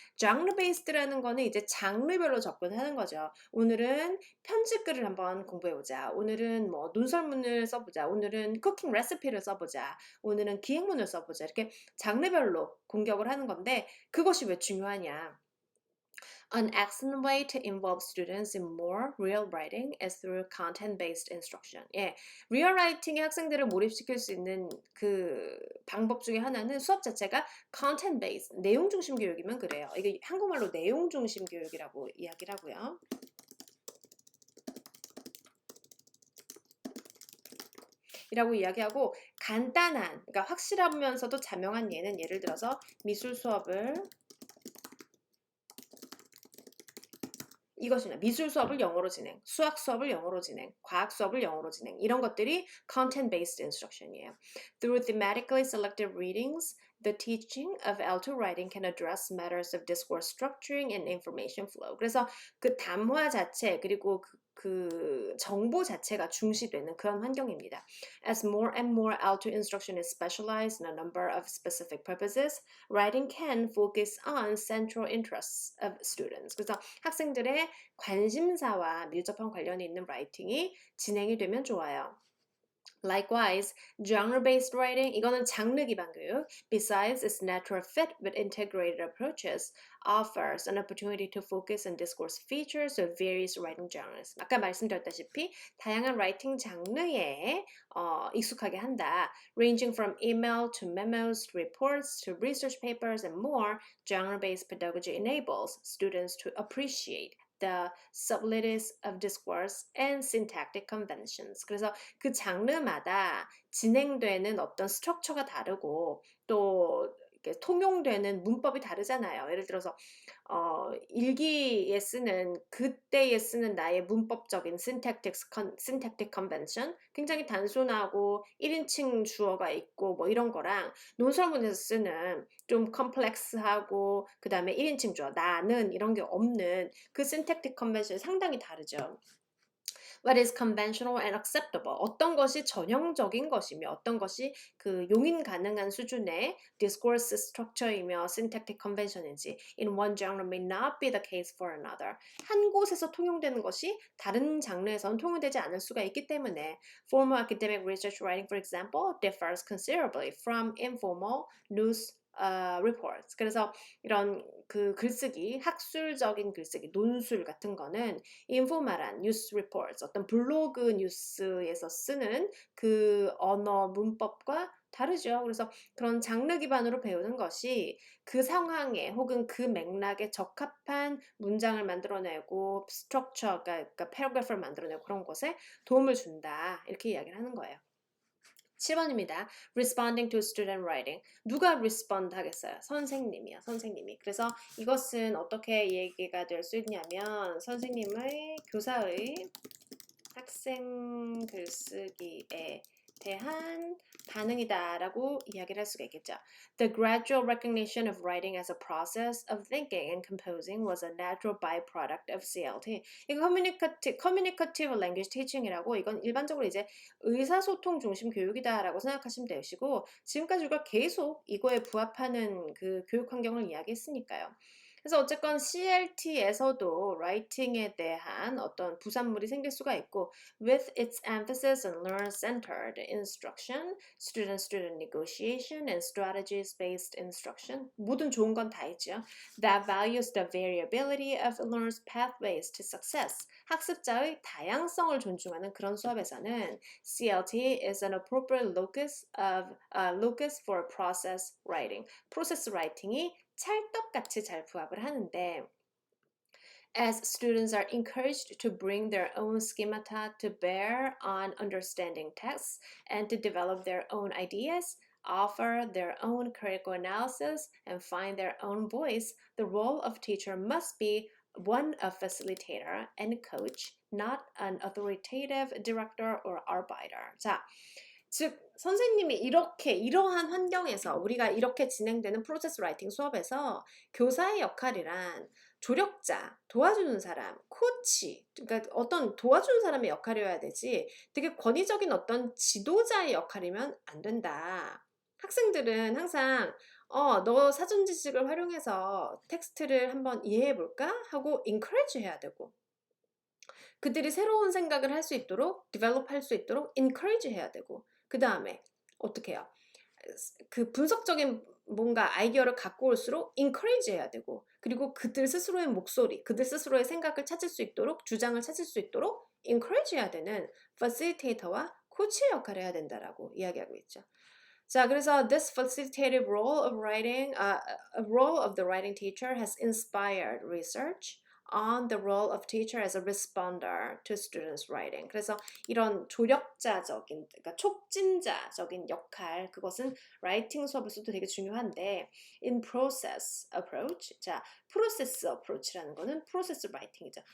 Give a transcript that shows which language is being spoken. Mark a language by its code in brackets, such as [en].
[ko] genre based라는 거는 이제 장르별로 접근하는 거죠. 오늘은 편집글을 한번 공부해보자. 오늘은 뭐 논설문을 써보자. 오늘은 쿠킹 레시피를 써보자. 오늘은 기행문을 써보자. 이렇게 장르별로 공격을 하는 건데 그것이 왜 중요하냐? [en] An excellent way to involve students in more real writing is through content-based instruction. [ko] 예, real writing에 학생들을 몰입시킬 수 있는 그 방법 중에 하나는 수업 자체가 content-based, 내용 중심 교육이면 그래요. 이게 한국말로 내용 중심 교육이라고 이야기를 하고요. 이라고 이야기하고 간단한, 그러니까 확실하면서도 자명한 예는 예를 들어서 미술 수업을 이것이나 미술 수업을 영어로 진행, 수학 수업을 영어로 진행, 과학 수업을 영어로 진행 이런 것들이 content-based instruction이에요. [en] Through thematically selected readings, the teaching of L2 writing can address matters of discourse structuring and information flow. [ko] 그래서 그 담화 자체 그리고 그 정보 자체가 중시되는 그런 환경입니다. [en] As more and more L2 instruction is specialized in a number of specific purposes, writing can focus on central interests of students. [ko] 그래서 학생들의 관심사와 밀접한 관련이 있는 라이팅이 진행이 되면 좋아요. [en] Likewise, genre-based writing, [ko] 이거는 장르 기반 교육, [en] besides its natural fit with integrated approaches, offers an opportunity to focus on discourse features of various writing genres. [ko] 아까 말씀드렸다시피 다양한 라이팅 장르에 익숙하게 한다. [en] Ranging from email to memos to reports to research papers and more, genre-based pedagogy enables students to appreciate the subtleties of discourse and syntactic conventions. [ko] 그래서 그 장르마다 진행되는 어떤 스트럭처가 다르고 또 이렇게 통용되는 문법이 다르잖아요. 예를 들어서 일기에 쓰는 그때에 쓰는 나의 문법적인 syntactic convention 굉장히 단순하고 1인칭 주어가 있고 뭐 이런 거랑 논설문에서 쓰는 좀 컴플렉스하고 그 다음에 1인칭 주어 나는 이런 게 없는 그 syntactic convention이 상당히 다르죠. [en] What is conventional and acceptable? [ko] 어떤 것이 전형적인 것이며 어떤 것이 그 용인 가능한 수준의 discourse structure이며 syntactic convention인지 [en] in one genre may not be the case for another. [ko] 한 곳에서 통용되는 것이 다른 장르에서는 통용되지 않을 수가 있기 때문에 [en] formal academic research writing, for example, differs considerably from informal news reports. [ko] 그래서 이런 그 글쓰기, 학술적인 글쓰기, 논술 같은 거는 인포말한 뉴스 리포트, 어떤 블로그 뉴스에서 쓰는 그 언어 문법과 다르죠. 그래서 그런 장르 기반으로 배우는 것이 그 상황에 혹은 그 맥락에 적합한 문장을 만들어내고 스트럭처, 그러니까 패러그래프를 만들어내고 그런 것에 도움을 준다. 이렇게 이야기를 하는 거예요. 7번입니다. [en] Responding to student writing. [ko] 누가 respond 하겠어요? 선생님이요. 선생님이. 그래서 이것은 어떻게 얘기가 될 수 있냐면 선생님의 교사의 학생 글쓰기에 대한 반응이다라고 이야기를 할 수가 있겠죠. [en] The gradual recognition of writing as a process of thinking and composing was a natural byproduct of CLT. [ko] 이거 communicative language teaching이라고 이건 일반적으로 이제 의사소통 중심 교육이다라고 생각하시면 되시고 지금까지 우리가 계속 이거에 부합하는 그 교육 환경을 이야기했으니까요. 그래서 어쨌건 CLT에서도 라이팅에 대한 어떤 부산물이 생길 수가 있고 [en] with its emphasis on learner-centered instruction, student-student negotiation, and strategies-based instruction [ko] 모든 좋은 건 다 있죠. [en] That values the variability of learners' pathways to success. [ko] 학습자의 다양성을 존중하는 그런 수업에서는 [en] CLT is an appropriate locus for process writing. process writing이 [ko] 찰떡같이 잘 부합을 하는데 [en] as students are encouraged to bring their own schemata to bear on understanding texts and to develop their own ideas, offer their own critical analysis, and find their own voice, the role of teacher must be one of facilitator and coach, not an authoritative director or arbiter. [ko] 자, 즉 선생님이 이러한 환경에서 우리가 이렇게 진행되는 프로세스 라이팅 수업에서 교사의 역할이란 조력자, 도와주는 사람, 코치, 그러니까 어떤 도와주는 사람의 역할이어야 되지 되게 권위적인 어떤 지도자의 역할이면 안 된다. 학생들은 항상 너 사전 지식을 활용해서 텍스트를 한번 이해해 볼까? 하고 encourage 해야 되고 그들이 새로운 생각을 할 수 있도록 develop 할 수 있도록 encourage 해야 되고 그 다음에 어떻게 해요? 그 분석적인 뭔가 아이디어를 갖고 올수록 encourage 해야 되고 그리고 그들 스스로의 목소리, 그들 스스로의 생각을 찾을 수 있도록 주장을 찾을 수 있도록 encourage 해야 되는 facilitator와 코치의 역할을 해야 된다라고 이야기하고 있죠. [en] 자, 그래서 this facilitative role of writing, a role of the writing teacher has inspired research on the role of teacher as a responder to students' writing. [ko] 그래서 이런 조력자적인, 그러니까 촉진자적인 역할, 그것은 라이팅 수업에서도 되게 중요한데, [en] in process approach, [ko] 자, 프로세스 어프로치라는 거는 프로세스 라이팅이죠.